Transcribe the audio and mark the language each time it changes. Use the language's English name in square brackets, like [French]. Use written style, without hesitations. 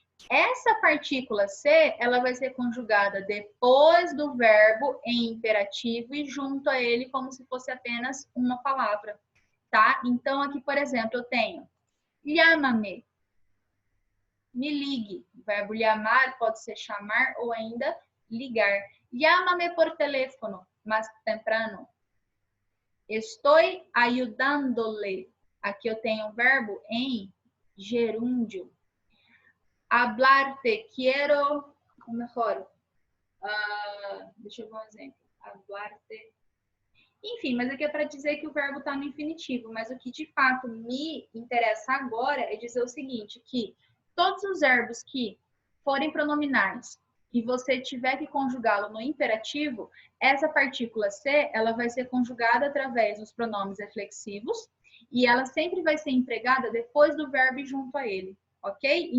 [Portuguese] Essa partícula ser, ela vai ser conjugada depois do verbo em imperativo e junto a ele como se fosse apenas uma palavra, tá? Então, aqui, por exemplo, eu tenho llámame, me ligue. O verbo llamar pode ser chamar ou ainda ligar. [Spanish] Llámame por teléfono más temprano. Estoy ayudándole. [Portuguese] Aqui eu tenho um verbo em gerúndio. [Spanish] Hablarte, quiero, [Portuguese] ou melhor, deixa eu ver um exemplo. [Spanish] Hablarte. [Portuguese] Enfim, mas aqui é para dizer que o verbo está no infinitivo, mas o que de fato me interessa agora é dizer o seguinte, que todos os verbos que forem pronominais e você tiver que conjugá-lo no imperativo, essa partícula ser, ela vai ser conjugada através dos pronomes reflexivos e ela sempre vai ser empregada depois do verbo e junto a ele, ok?